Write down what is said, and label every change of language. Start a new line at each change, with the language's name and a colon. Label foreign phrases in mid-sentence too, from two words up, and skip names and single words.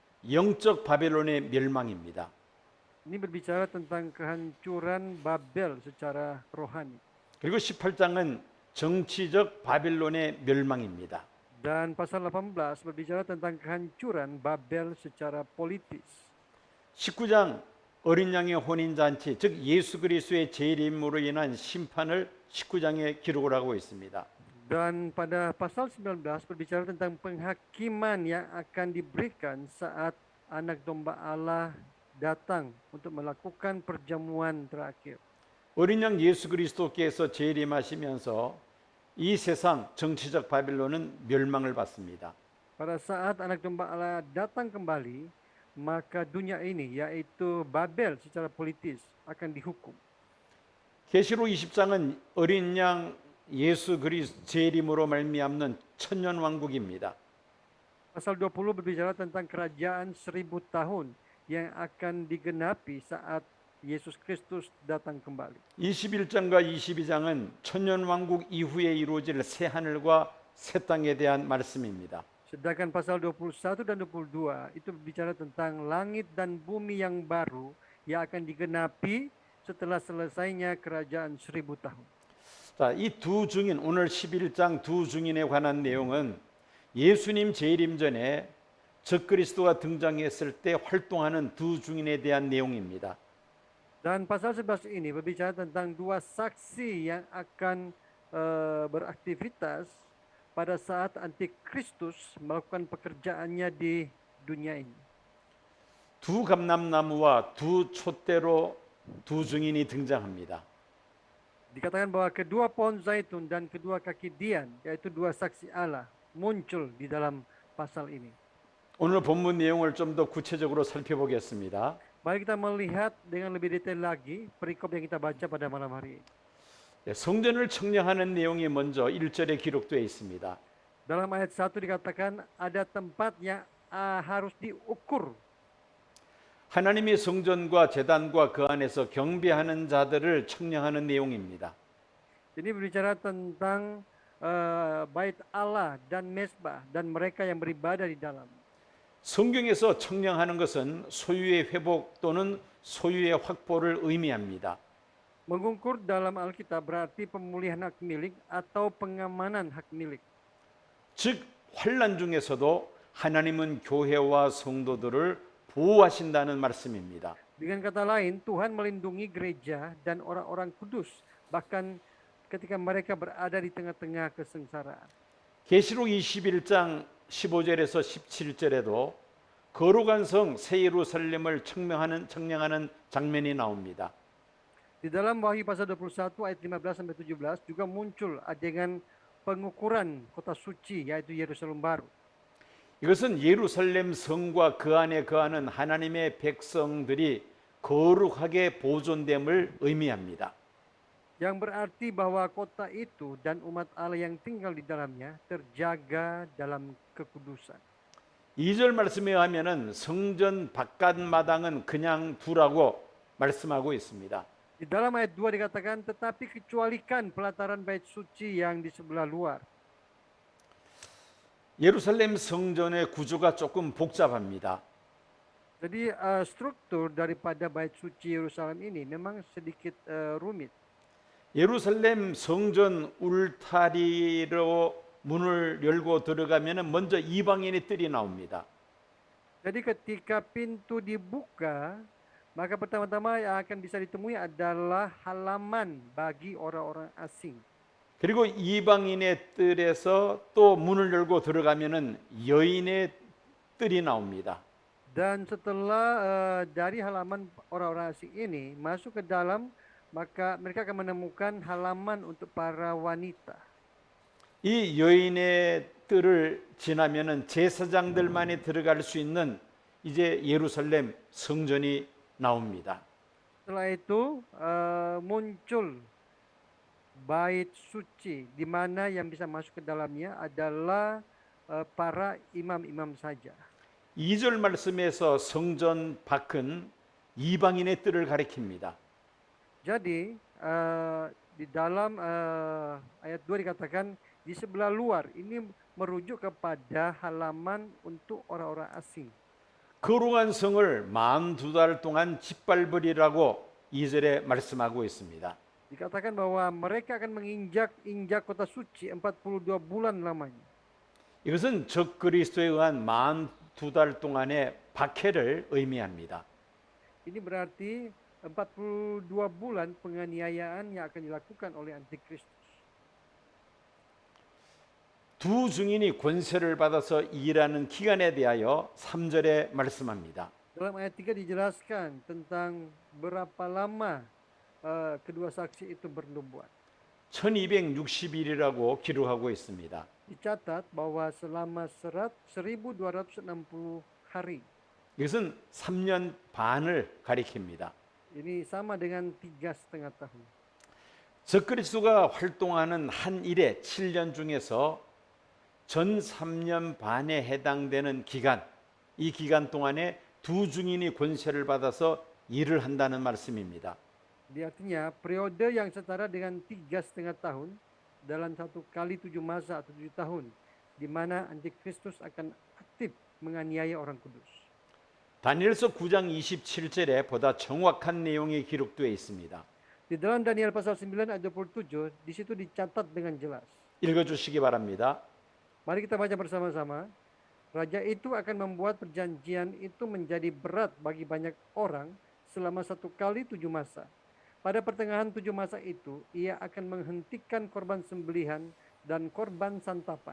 Korean: 영적 바벨론의 멸망입니다.
Indonesian: Ini berbicara tentang kehancuran Babel secara rohani.
Korean: 그리고 18장은 정치적 바벨론의 멸망입니다.
Indonesian: Dan pasal 18 berbicara tentang kehancuran Babel secara politis.
Korean: 19장 어린 양의 혼인 잔치, 즉 예수 그리스도의 재림으로 인한 심판을 19장에 기록을 하고 있습니다.
Indonesian: Dan pada pasal 19 berbicara tentang penghakiman yang akan diberikan saat anak domba Allah datang untuk melakukan perjamuan terakhir.
Korean: 어린 양 예수 그리스도께서 재림하시면서 이 세상 정치적 바벨론은 멸망을 받습니다.
Indonesian: Pada saat anak domba Allah datang kembali, maka dunia ini yaitu Babel secara politis akan dihukum.
Korean: 계시록 20장은 어린 양 예수 그리스도 재림으로 말미암는 천년 왕국입니다.
Indonesian: Pasal 20 berbicara tentang kerajaan 1000 tahun yang akan digenapi saat Yesus Kristus datang kembali.
Korean: 21장과 22장은 천년 왕국 이후에 이루어질 새 하늘과 새 땅에 대한 말씀입니다.
Indonesian: Sedangkan pasal 21 dan 22 itu berbicara tentang langit dan bumi yang baru yang akan digenapi setelah selesainya kerajaan 1000 tahun.
Korean: 자, 이 두 증인, 오늘 11장 두 증인에 관한 내용은 예수님 재림 전에 적그리스도가 등장했을 때 활동하는 두 증인에 대한 내용입니다.
Indonesian: Dan pasal 11 ini berbicara tentang dua saksi yang akan beraktivitas pada saat antikristus melakukan pekerjaannya di dunia ini.
Korean: 두 감람나무와 두 촛대로 두 증인이 등장합니다.
Indonesian: Dikatakan bahwa kedua pohon zaitun dan kedua kaki dian, yaitu dua saksi Allah, muncul di dalam pasal ini.
Korean: 오늘 본문 내용을 좀 더 구체적으로 살펴보겠습니다.
Indonesian: Mari kita melihat dengan lebih detail lagi perikop yang kita baca pada malam hari ini.
Korean: 성전을 청량하는 내용이 먼저 1절에 기록되어 있습니다.
Indonesian: Dalam ayat 1 dikatakan ada tempat yang harus diukur.
Korean: 하나님의 성전과 제단과 그 안에서 경배하는 자들을 청량하는 내용입니다.
Indonesian: Ini berbicara tentang bait Allah dan mezbah dan mereka yang beribadah di dalam.
Korean: 성경에서 청량하는 것은 소유의 회복 또는 소유의 확보를 의미합니다.
Indonesian: Mengukur dalam Alkitab berarti pemulihan hak milik atau pengamanan hak milik.
Korean: 즉 환난 중에서도 하나님은 교회와 성도들을 보호하신다는 말씀입니다.
Indonesian: Dengan kata lain, Tuhan melindungi gereja dan orang-orang kudus bahkan ketika mereka berada di tengah-tengah kesengsaraan.
Korean: 계시록 21장 15절에서 17절에도 거룩한 성 새 예루살렘을 청량하는 장면이 나옵니다.
Indonesian: Di dalam Wahyu pasal 21 ayat 15 sampai 17 juga muncul adegan pengukuran kota suci yaitu Yerusalem baru.
Korean: 이것은 예루살렘 성과 그 안에 거하는 하나님의 백성들이 거룩하게 보존됨을 의미합니다.
Indonesian: Yang berarti bahwa kota itu dan umat Allah yang tinggal di dalamnya terjaga dalam kekudusan.
Korean: 2절 말씀에 하면은 성전 바깥 마당은 그냥 두라고 말씀하고 있습니다.
Indonesian: Di dalam ayat 2 dikatakan, tetapi kecualikan pelataran bait suci yang di sebelah luar.
Korean: 예루살렘 성전의 구조가 조금 복잡합니다.
Indonesian: Jadi struktur daripada bait suci Yerusalem ini memang sedikit rumit.
Korean: 예루살렘 성전 울타리로 문을 열고 들어가면은 먼저 이방인의 뜰이 나옵니다.
Indonesian: Jadi ketika pintu dibuka, maka pertama-tama yang akan bisa ditemui adalah halaman bagi orang-orang asing.
Korean: 그리고 이방인의 뜰에서 또 문을 열고 들어가면은 여인의 뜰이 나옵니다.
Indonesian: Dan setelah dari halaman orang-orang asing ini masuk ke dalam, maka mereka akan menemukan halaman untuk para wanita.
Korean: 이 여인의 뜰을 지나면은 제사장들만이 들어갈 수 있는 이제 예루살렘 성전이 나옵니다.
Indonesian: Setelah itu muncul bait suci di mana yang bisa masuk ke dalamnya adalah para imam-imam saja.
Korean: 2절 말씀에서 성전 밖은 이방인의 뜰을 가리킵니다.
Indonesian: Jadi di dalam ayat 2 dikatakan di sebelah luar ini merujuk kepada halaman untuk orang-orang asing.
Korean: 거룩한 성을 42달 동안 짓밟으리라고 2절에 말씀하고 있습니다.
Indonesian: Dikatakan bahwa mereka akan menginjak-injak kota suci 42 bulan lamanya.
Korean: 이것은 적 그리스도에 의한 42달 동안의 박해를 의미합니다.
Indonesian: Ini berarti 42 bulan penganiayaan yang akan dilakukan oleh antikristus.
Korean: 두 증인이 권세를 받아서 일하는 기간에 대하여 3절에 말씀합니다.
Indonesian: Dalam ayat 3 dijelaskan tentang berapa lama kedua saksi itu bernubuat.
Korean: 1260일이라고 기록하고 있습니다.
Indonesian: Dicatat bahwa selama 1260 hari.
Korean: 이것은 3년 반을 가리킵니다.
Indonesian: Ini sama dengan 3,5 tahun.
Korean: 적그리스도가 활동하는 한 일에 7년 중에서 전 3년 반에 해당되는 기간, 이 기간 동안에 두 증인이 권세를 받아서 일을 한다는 말씀입니다.
Indonesian: Jadi artinya periode yang setara dengan 3,5 tahun dalam satu kali 7 masa atau 7 tahun di mana antikristus akan aktif menganiaya orang kudus.
Korean: 다니엘서 9장 27절에 보다 정확한 내용이 기록되어 있습니다.
Indonesian: Di dalam Daniel pasal 9 ayat 27 di situ dicatat dengan jelas.
Korean: 읽어주시기 바랍니다.
Indonesian: Mari kita baca bersama-sama. Raja itu akan membuat perjanjian itu menjadi berat bagi banyak orang selama 1 kali 7 masa. Pada pertengahan 7 masa itu, ia akan menghentikan korban sembelihan dan korban santapan.